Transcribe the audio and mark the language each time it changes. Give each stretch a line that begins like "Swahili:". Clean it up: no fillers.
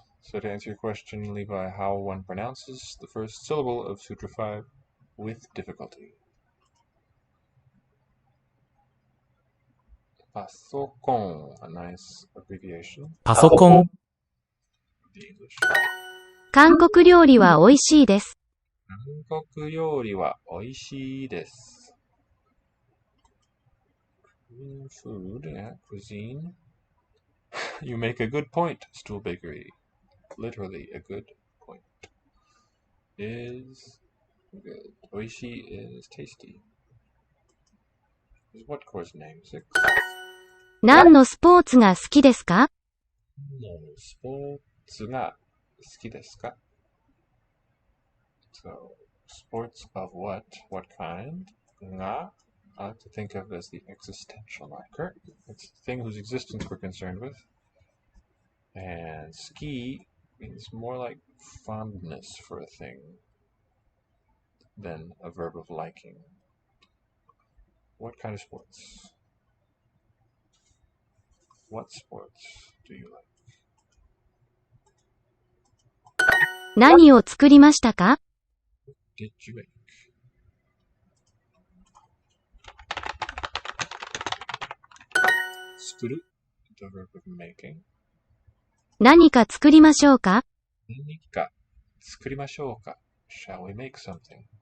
English: So to answer your question, Levi, how one pronounces the first syllable of Sutra 5 with difficulty. パソコン a nice abbreviation.
Japanese: パソコン。
English: The English.
Japanese: 韓国料理は美味しいです。韓国料理は美味しいです。
English: Korean food, yeah, cuisine. You make a good point, Stool Bakery. Literally a good point. Is good. Oishi is tasty. Is what course name? 6?
Japanese: 何のスポーツが好きですか？スポーツが好きですか？
English: So, sports of what? What kind? が I like to think of as the existential marker. It's the thing whose existence we're concerned with. And ski means more like fondness for a thing than a verb of liking. What kind of sports? What sports do you like?
Japanese: 何を作りましたか？
English: Did you make? 作る the verb of making.
Japanese: 何か作りましょうか？何か作りましょうか
English: Shall we make something?